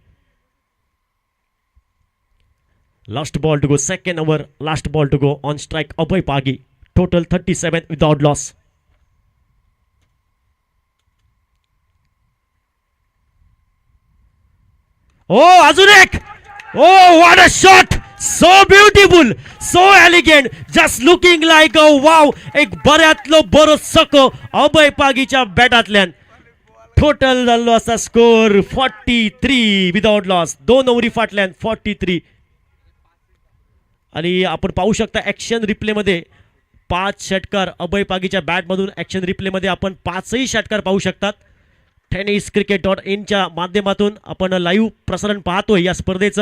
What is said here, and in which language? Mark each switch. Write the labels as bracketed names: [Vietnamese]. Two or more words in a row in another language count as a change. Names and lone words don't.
[English] Last ball to go. Second over. लास्ट बॉल टू गो. On strike अभय पागी. Total 37 without loss. [Marathi] ओ अजून एक. [English] Oh what a shot. So beautiful. So elegant. Just looking like a wow. [Konkani] एक बऱ्यातलो बरो सको अभय पागीच्या बॅटातल्यान. टोटल जाल्लो असा स्कोर 43 [English] without loss. [Konkani] 2 ओव्हरी फाटल्यान 43. [Marathi] आणि आपण पाहू शकता ॲक्शन रिप्लेमध्ये 5 षटकार अभय पागीच्या बॅटमधून. ॲक्शन रिप्लेमध्ये आपण 5ही षटकार पाहू शकतात. tenniscricket.in च्या माध्यमातून आपण लाईव्ह प्रसारण पाहतोय या स्पर्धेचं.